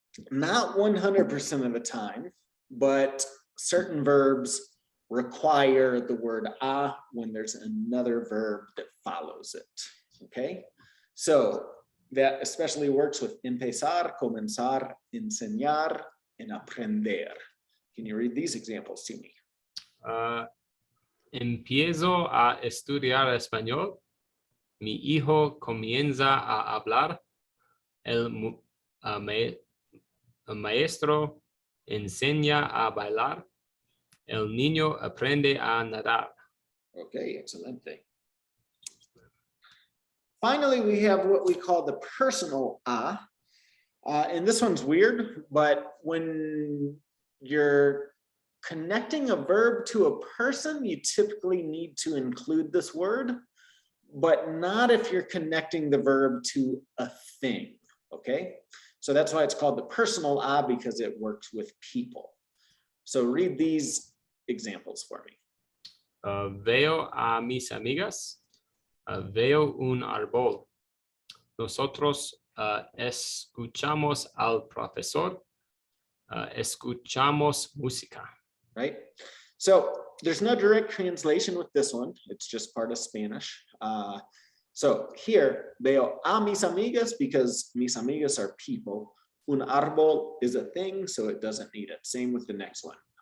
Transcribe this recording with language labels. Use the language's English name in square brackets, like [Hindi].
[English] Not 100% of the time, but certain verbs require the word a when there's another verb that follows it. Okay? So that especially works with empezar, comenzar, enseñar, and aprender. Can you read these examples to me? [Spanish] Empiezo a estudiar español. Mi hijo comienza a hablar. Él El maestro enseña a bailar. El niño aprende a nadar. Okay, excelente. [English] Finally, we have what we call the personal a. And this one's weird, but when you're connecting a verb to a person, you typically need to include this word, but not if you're connecting the verb to a thing, okay? So that's why it's called the personal a, because it works with people. So read these examples for me. [Spanish] Veo a mis amigas. Veo un árbol. Nosotros escuchamos al profesor. Escuchamos música. [English] Right? So there's no direct translation with this one. It's just part of Spanish. So here, [Spanish] veo a mis amigas [English] because [Spanish] mis amigas [English] are people. [Spanish] Un árbol [English] is a thing, so it doesn't need it. Same with the next one.